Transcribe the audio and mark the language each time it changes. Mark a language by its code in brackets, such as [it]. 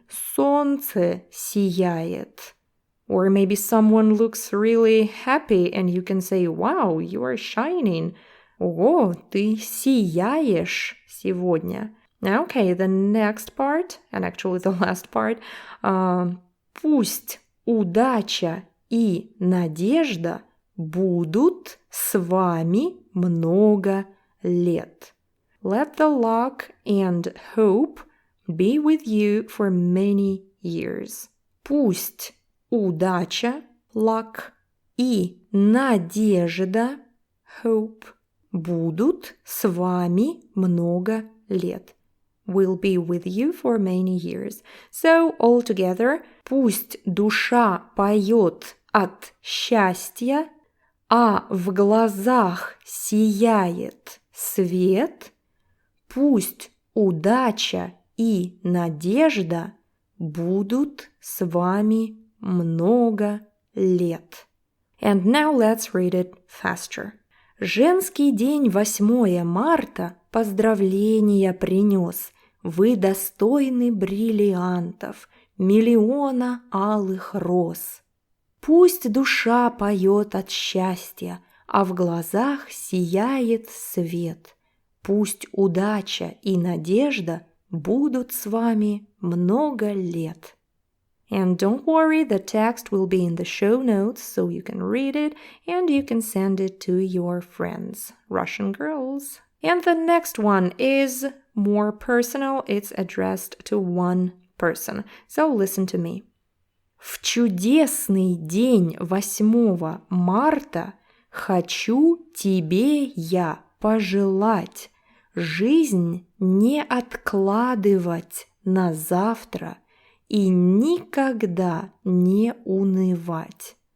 [ru] Солнце сияет. [en] Or maybe someone looks really happy and you can say, wow, you are shining. [ru] О, ты сияешь сегодня. [en] Okay, the next part, and actually the last part. [ru] Пусть удача и надежда будут с вами много лет. [en] Let the luck and hope be with you for many years. [ru] Пусть удача, luck, и надежда, hope, будут с вами много лет. [en] Will be with you for many years. So, all together, [ru] пусть душа поет от счастья, а в глазах сияет свет, пусть удача и надежда будут с вами много лет. [en] And now let's read it faster. [ru] Женский день, 8 марта, поздравления принёс. Вы достойны бриллиантов, миллиона алых роз. Пусть душа поет от счастья, а в глазах сияет свет. Пусть удача и надежда будут с вами много лет. [en] And don't worry, the text will be in the show notes so you can read it and you can send it to your friends, Russian girls. And the next one is more personal. It's addressed to one person. So listen to me. [ru] В чудесный день 8 марта хочу тебе я пожелать жизнь не откладывать на завтра и никогда не унывать.